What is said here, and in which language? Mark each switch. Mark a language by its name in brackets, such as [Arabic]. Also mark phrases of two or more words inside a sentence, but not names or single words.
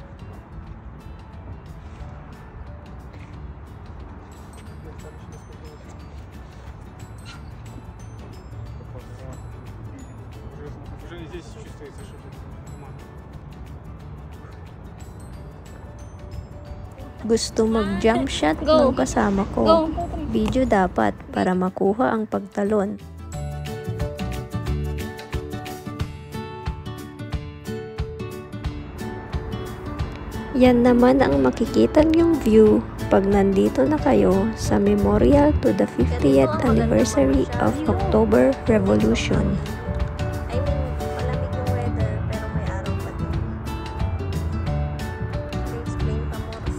[Russian] Уже здесь чувствуется, что это туман. [Filipino] Gusto mag- [English] jump shot [Filipino] ng kasama ko. Video dapat para makuha ang pagtalon. Yan naman ang makikita niyong view pag nandito na kayo sa [English] memorial to the 50th anniversary of October Revolution. I mean, [Filipino] malamig yung weather pero may araw pa din. Explain pa mo.